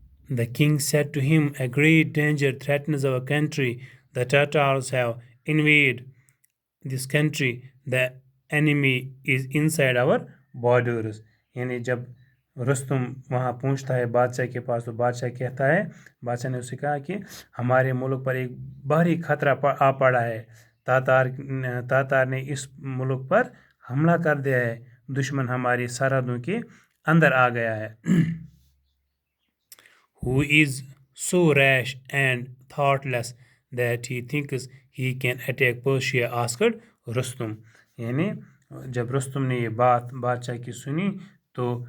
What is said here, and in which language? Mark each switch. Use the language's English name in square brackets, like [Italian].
[English] The king said to him, a great danger threatens our country. The Tatars have invaded this country. The enemy is inside our borders. [Urdu] یعنی جب رستم وہاں پہنچتا ہے بادشاہ کے پاس تو بادشاہ نے اسے کہا کہ ہمارے ملک پر ایک بھاری خطرہ آ پڑا ہے. تاتار نے اس ملک پر حملہ کر دیا ہے. دشمن ہماری سرحدوں کے اندر آ گیا ہے. [English] Who is so rash and thoughtless that he thinks he can attack Persia, asked Rustum. [Urdu] یعنی جب رستم نے یہ بات بادشاہ کی سنی تو